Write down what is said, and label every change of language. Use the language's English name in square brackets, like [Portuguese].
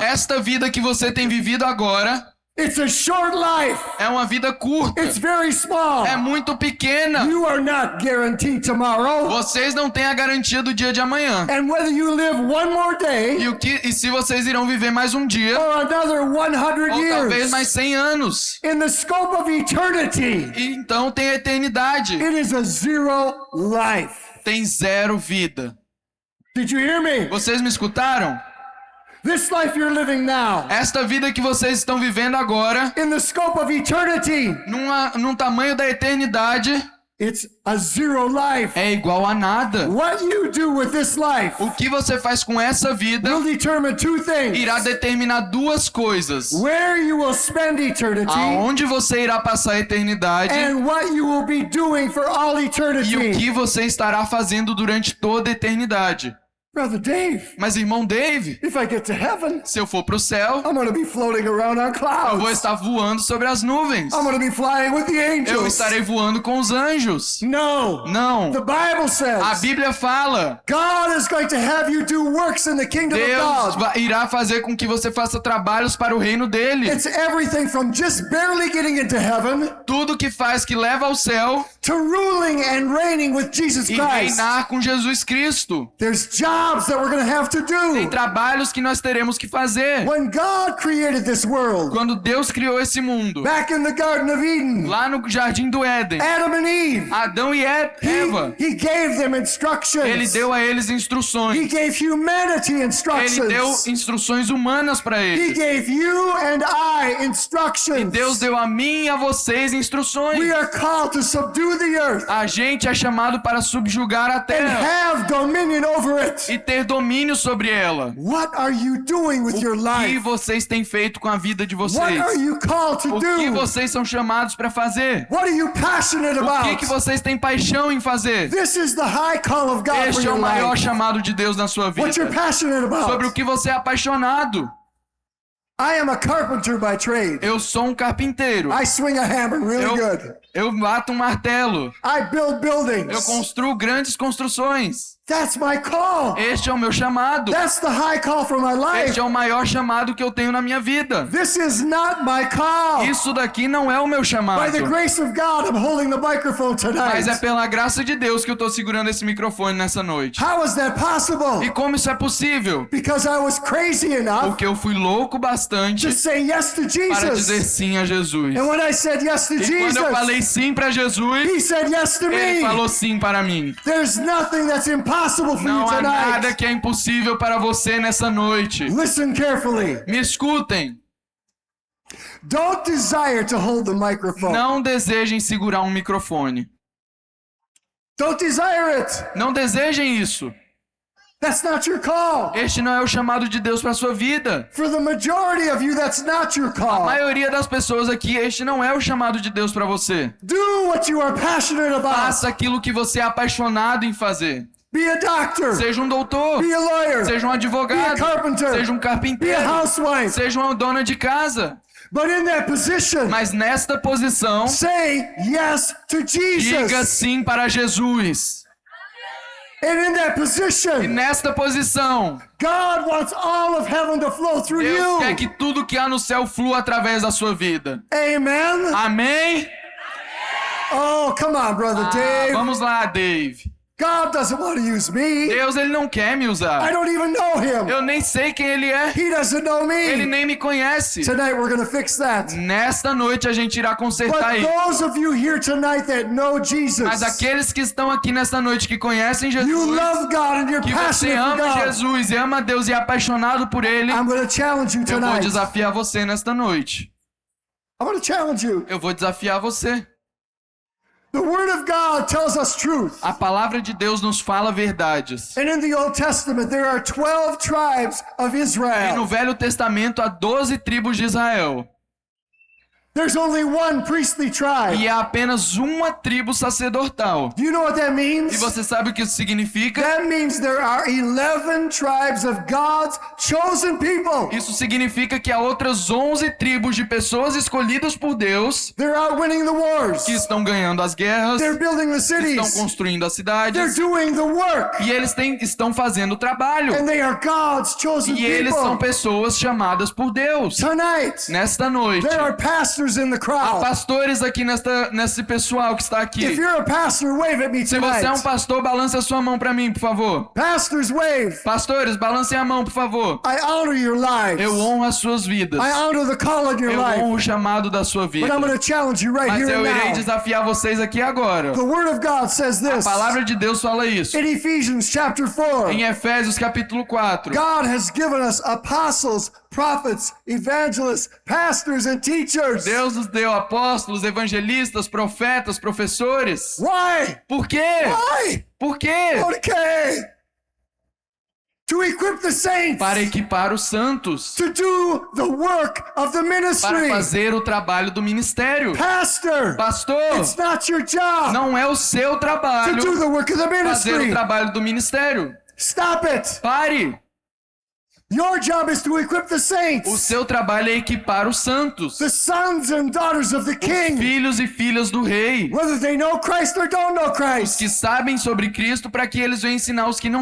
[Portuguese] Esta vida que você tem vivido agora [English] it's a short life. [Portuguese] é uma vida curta. [English] It's very small. [Portuguese] É muito pequena. [English] You are not guaranteed tomorrow. [Portuguese] Vocês não têm a garantia do dia de amanhã. [English] And whether you live one more day [Portuguese] E se vocês irão viver mais um dia, [English] or another 100 [Portuguese] ou talvez [English] years, [Portuguese] mais 100 anos. [English] in the scope of eternity, [Portuguese] E então tem a eternidade. [English] it is a zero life. [Portuguese] Tem 0 vida. [English] Did you hear me? [Portuguese] Vocês me escutaram? [English] This life you're living now, [Portuguese] Esta vida que vocês estão vivendo agora, [English] in the scope of eternity, [Portuguese] num tamanho da eternidade, [English] it's a zero life. [Portuguese] é igual a nada. [English] What you do with this life [Portuguese] O que você faz com essa vida [English] will determine two things. [Portuguese] irá determinar 2 coisas. [English] Where you will spend eternity [Portuguese] Aonde você irá passar a eternidade [English] and what you will be doing for all [Portuguese] e o [English] eternity. [Portuguese] que você estará fazendo durante toda a eternidade. [English] Brother Dave, [Portuguese] Mas irmão Dave, [English] if I get to heaven, [Portuguese] se eu for pro céu, [English] I'm going to be floating around on [Portuguese] eu vou [English] clouds. [Portuguese] estar voando sobre as nuvens. [English] I'm going to be flying with the [Portuguese] Eu [English] angels. [Portuguese] estarei voando com os anjos. [English] No. [Portuguese] Não. [English] The Bible [Portuguese] A [English] says [Portuguese] Bíblia fala, [English] God is going to have you do works in the kingdom of [Portuguese] Deus [English] God. [Portuguese] irá fazer com que você faça trabalhos para o reino dele. [English] It's everything from just barely getting into heaven [Portuguese] Tudo que faz que leva ao céu [English] to ruling and reigning with Jesus [Portuguese] e [English] Christ. [Portuguese] reinar com Jesus Cristo. [English] There's jobs that we're going to have to [Portuguese] Tem [English] do. [Portuguese] trabalhos que nós teremos que fazer. [English] When God created this world, [Portuguese] Quando Deus criou esse mundo, [English] back in the Garden of Eden, [Portuguese] lá no Jardim do Éden, [English] Adam and Eve, [Portuguese] Adão e Eva, [English] he gave them instructions. [Portuguese] ele deu a eles [English] He [Portuguese] instruções. [English] gave humanity [Portuguese] Ele [English] instructions. [Portuguese] deu instruções humanas para [English] He [Portuguese] eles. [English] gave you and I [Portuguese] E [English] instructions. [Portuguese] Deus deu a mim e a vocês instruções. [English] We are called to subdue the earth [Portuguese] A gente é chamado para subjugar a [English] and [Portuguese] terra [English] have dominion over it. [Portuguese] e ter domínio sobre ela. [English] What are you doing with your [Portuguese] O que [English] life? [Portuguese] vocês têm feito com a vida de [English] What [Portuguese] vocês? [English] are you called to [Portuguese] O que [English] do? [Portuguese] vocês são chamados para fazer? [English] What are you passionate [Portuguese] O [English] about? [Portuguese] que vocês têm paixão em fazer? [English] This is the high call of God for [Portuguese] Este é [English] your [Portuguese] o maior [English] life. [Portuguese] chamado de Deus na sua [English] What you're [Portuguese] vida. [English] passionate [Portuguese] Sobre o [English] about. [Portuguese] que você é apaixonado. [English] I am a carpenter by trade. [Portuguese] Eu sou um carpinteiro. [English] I swing a hammer really good. [Portuguese] Eu bato um martelo. [English] I build buildings. [Portuguese] Eu construo grandes construções. [English] That's my call. [Portuguese] Este é o meu chamado. [English] That's the high call for my life. [Portuguese] Este é o maior chamado que eu tenho na minha vida. [English] This is not my call. [Portuguese] Isso daqui não é o meu chamado. [English] By the grace of God, I'm holding the microphone tonight. [Portuguese] Mas é pela graça de Deus que eu estou segurando esse microfone nessa noite. [English] How is that possible? [Portuguese] E como isso é possível? [English] Because I was crazy enough [Portuguese] Porque eu fui louco bastante [English] to say yes to [Portuguese] para dizer [English] Jesus. [Portuguese] sim a Jesus. [English] And when I said yes to [Portuguese] E quando eu falei [English] Jesus, [Portuguese] sim para Jesus, [English] He said yes to [Portuguese] Ele [English] me. [Portuguese] falou sim para mim. [English] There's nothing that's impossible for you [Portuguese] Não há nada [English] tonight. [Portuguese] que é impossível para você nessa noite. [English] Listen carefully. [Portuguese] Me escutem. [English] Don't desire to hold the microphone. [Portuguese] Não desejem segurar um microfone. [English] Don't desire it. [Portuguese] Não desejem isso. [English] That's not your call. [Portuguese] Este não é o chamado de Deus para sua vida. [English] For the majority of you, that's not your [Portuguese] A [English] call. [Portuguese] maioria das pessoas aqui, este não é o chamado de Deus para você. [English] Do what you are passionate about. [Portuguese] Faça aquilo que você é apaixonado em fazer. [English] Be a doctor. [Portuguese] Seja um doutor, [English] Be a lawyer. [Portuguese] seja um advogado, [English] Be a carpenter. [Portuguese] seja um [English] Be a [Portuguese] carpinteiro, [English] housewife. [Portuguese] seja uma dona de casa. [English] But in that position, [Portuguese] Mas nesta posição, [English] say yes to [Portuguese] diga [English] Jesus. [Portuguese] sim para Jesus. [English] And in that [Portuguese] E [English] position, [Portuguese] nesta posição, [English] God wants all of heaven to flow through [Portuguese] Deus quer [English] you. [Portuguese] que tudo que há no céu flua através da sua vida. [English] Amen. [Portuguese] Amém? [English] Oh, come on, brother Dave. [Portuguese] Vamos lá, Dave. [English] God doesn't want to use me. [Portuguese] Deus, ele não quer me [English] I [Portuguese] usar. [English] don't even know him. [Portuguese] Eu nem sei quem ele é. [English] He doesn't know [Portuguese] Ele [English] me. [Portuguese] nem me conhece. [English] Tonight we're going to fix that. [Portuguese] Nesta noite a gente irá consertar [English] But [Portuguese] isso. [English] those of you here tonight that know [Portuguese] Mas [English] Jesus, [Portuguese] aqueles que estão aqui nesta noite que conhecem [English] you [Portuguese] Jesus, [English] love God and you're [Portuguese] que você [English] passionate for [Portuguese] ama [English] God, [Portuguese] Jesus e ama Deus e é apaixonado por Ele, [English] I'm going to challenge you [Portuguese] eu vou [English] tonight. [Portuguese] desafiar você nesta noite. [English] I'm going to challenge you. [Portuguese] Eu vou desafiar você. [English] The Word of God tells us truth. [Portuguese] A palavra de Deus nos fala verdades. [English] And in the Old Testament, there are 12 tribes of [Portuguese] E no [English] Israel. [Portuguese] Velho Testamento há 12 tribos de Israel. [English] There's only one priestly [Portuguese] E [English] tribe. [Portuguese] há apenas uma tribo sacerdotal. [English] Do you know what that [Portuguese] E [English] means? [Portuguese] você sabe o que isso significa? [English] That means there are 11 tribes of God's chosen people. [Portuguese] Isso significa que há outras 11 tribos de pessoas escolhidas por Deus [English] They're out winning the wars. [Portuguese] que estão ganhando as guerras, [English] They're building the [Portuguese] estão [English] cities. [Portuguese] construindo as [English] They're [Portuguese] cidades [English] doing the work. [Portuguese] e eles estão fazendo o trabalho. [English] And they are God's chosen [Portuguese] E eles são [English] people. [Portuguese] pessoas chamadas por Deus. [English] Tonight, [Portuguese] Nesta noite, [English] there are pastors in the [Portuguese] há [English] crowd. [Portuguese] pastores aqui nesse pessoal que está [English] If [Portuguese] aqui. [English] you're a pastor, wave at me [Portuguese] Se você é um [English] tonight. [Portuguese] pastor, balance a sua mão para mim, por favor. [English] Pastors, wave. [Portuguese] Pastores, balancem a mão, por favor. [English] I honor your lives. [Portuguese] Eu honro as suas vidas. [English] I honor the call in your [Portuguese] Eu [English] life. [Portuguese] honro o chamado da sua vida. [English] But I'm going to challenge you right [Portuguese] Mas [English] here [Portuguese] eu [English] and [Portuguese] irei [English] now. [Portuguese] desafiar vocês aqui agora. [English] The Word of God says [Portuguese] A [English] this [Portuguese] palavra de Deus fala isso. [English] in Ephesians chapter 4. [Portuguese] Em Efésios capítulo 4. [English] God has given us apostles, prophets, evangelists, pastors, and teachers. [Portuguese] Deus nos deu apóstolos, evangelistas, profetas, professores. [English] Why? [Portuguese] Por quê? [English] Why? [Portuguese] Por quê? [English] Okay. To equip the saints [Portuguese] Para equipar os santos. [English] to do the work of the [Portuguese] Para [English] ministry. [Portuguese] fazer o trabalho do ministério. [English] Pastor, [Portuguese] Pastor, [English] it's not your job [Portuguese] não é o seu [English] to [Portuguese] trabalho [English] do the work of the [Portuguese] fazer o [English] ministry. [Portuguese] trabalho do ministério. [English] Stop it. [Portuguese] Pare! [English] Your job is to equip the [Portuguese] O [English] saints, [Portuguese] seu trabalho é equipar os santos. [English] the sons and daughters of the King, [Portuguese] Filhos e filhas do rei. [English] whether they know Christ or don't know Christ, [Portuguese] Que sabem sobre Cristo para que eles venham ensinar os que não